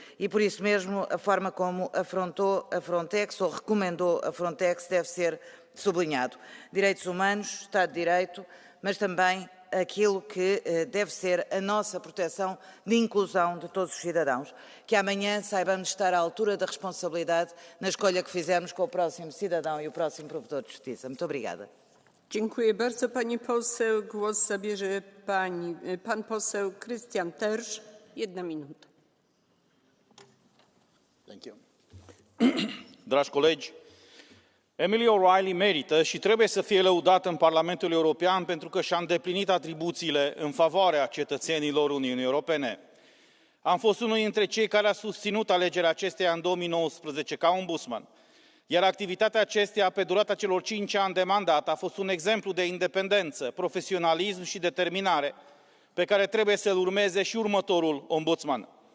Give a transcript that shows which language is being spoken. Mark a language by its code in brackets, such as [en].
[pt] E por isso mesmo a forma como afrontou a Frontex ou recomendou a Frontex deve ser sublinhado. Direitos humanos, Estado de Direito, mas também aquilo que deve ser a nossa proteção de inclusão de todos os cidadãos. Que amanhã saibamos estar à altura da responsabilidade na escolha que fizermos com o próximo cidadão e o próximo provedor de justiça. Muito obrigada. [pl] Dziękuję bardzo pani poseł. Głos zabierze pan poseł Christian Tersch. 1 minuta. [en] Thank you. [ro] Dragi colegi, Emily O'Reilly merită și trebuie să fie lăudată în Parlamentul European pentru că și-a îndeplinit atribuțiile în favoarea cetățenilor Uniunii Europene. Am fost unul dintre cei care a susținut alegerea acesteia în 2019 ca ombudsman, iar activitatea acesteia pe durata celor 5 ani de mandat a fost un exemplu de independență, profesionalism și determinare pe care trebuie să-l urmeze și următorul ombudsman.